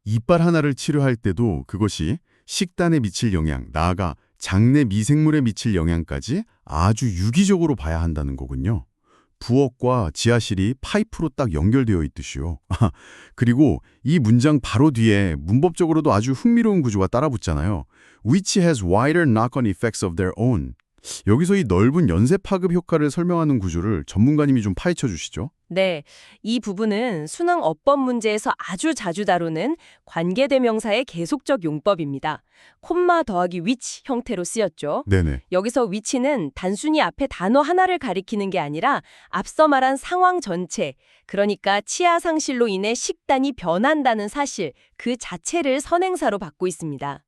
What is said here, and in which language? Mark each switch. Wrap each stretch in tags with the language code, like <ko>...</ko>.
<ko>이빨 하나를 치료할 때도 그것이 식단에 미칠 영향, 나아가 장내 미생물에 미칠 영향까지 아주 유기적으로 봐야 한다는 거군요. 부엌과 지하실이 파이프로 딱 연결되어 있듯이요. 그리고 이 문장 바로 뒤에 문법적으로도 아주 흥미로운 구조가 따라붙잖아요.</ko> <en>Which has wider knock-on effects of their own.</en> <ko>여기서 이 넓은 연쇄 파급 효과를 설명하는 구조를 전문가님이 좀 파헤쳐 주시죠. 네, 이 부분은 수능 어법 문제에서 아주 자주 다루는 관계대명사의 계속적 용법입니다. 콤마 더하기 which 형태로 쓰였죠. 네네. 여기서 which는 단순히 앞에 단어 하나를 가리키는 게 아니라 앞서 말한 상황 전체, 그러니까 치아 상실로 인해 식단이 변한다는 사실, 그 자체를 선행사로 받고 있습니다.</ko>